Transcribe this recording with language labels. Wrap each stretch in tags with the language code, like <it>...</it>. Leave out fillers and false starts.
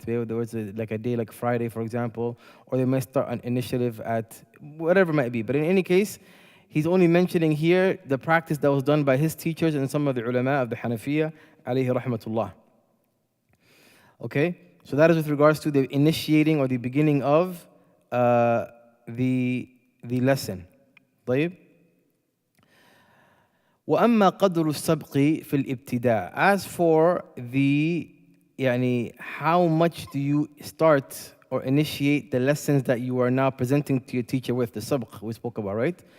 <en>There was like a day like Friday, for example, or they might start an initiative at whatever it might be. But in any case, he's only mentioning here the practice that was done by his teachers and some of the ulama of the Hanafiya, alayhi rahmatullah. Okay? So that is with regards to the initiating or the beginning of the lesson.</en> <ar>طيب. وأما قدر السبق في الابتداء.</ar> <en>As for the how much do you start or initiate the lessons that you are now presenting to your teacher with, the sabq we spoke about, right?</en>